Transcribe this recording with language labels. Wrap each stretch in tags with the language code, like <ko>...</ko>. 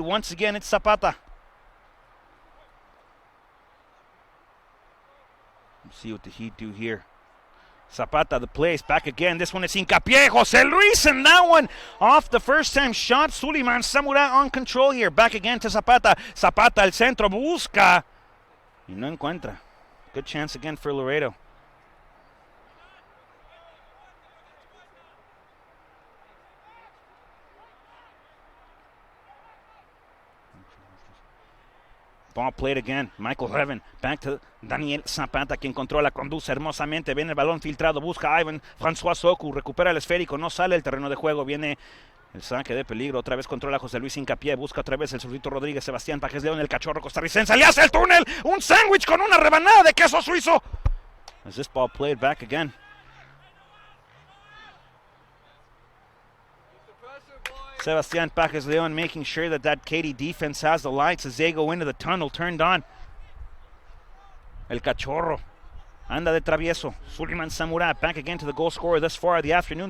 <en>Once again, it's Zapata. Let's see what the Heat do here. Zapata the place, back again. This one is Hincapié, Jose Luis, and that one off the first time shot. Suleiman Samurai on control here. Back again to Zapata.</en> <es>Zapata al centro, busca y no encuentra.</es> <en>Good chance again for Laredo. Ball played again. Michael Heaven. Back to Daniel Zapata,</en> <es>quien controla, conduce hermosamente. Viene el balón filtrado. Busca a Ivan François Soku. Recupera el esférico. No sale el terreno de juego. Viene el saque de peligro. Otra vez controla José Luis Hincapié. Busca otra vez el zurdito Rodríguez. Sebastián Pajes León, el cachorro costarricense. Le hace el túnel. Un sándwich con una rebanada de queso suizo.</es> <en>As this ball played back again. Sebastián Pajes León making sure that Katy defense has the lights as they go into the tunnel turned on.</en> <es>El Cachorro anda de travieso.</es> <en>Suleiman Samurai back again to the goal scorer thus far of the afternoon.</en>